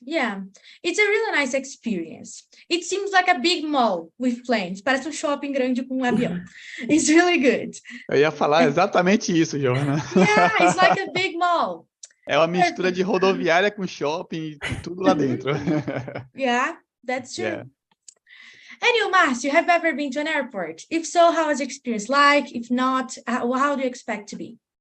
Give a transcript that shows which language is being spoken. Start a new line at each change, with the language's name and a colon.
English: Yeah, it's a really nice experience. It seems like a big mall with planes.
Portuguese: Parece shopping grande com avião.
English: It's really good.
Portuguese: Eu ia falar exatamente isso, Johanna.
English: Yeah, it's like a big mall.
Portuguese: É uma mistura de rodoviária com shopping e tudo lá dentro.
English: Yeah, that's true. Yeah. And you, Márcio, have you ever been to an airport? If so, how was your experience like? If not, how do you expect to be?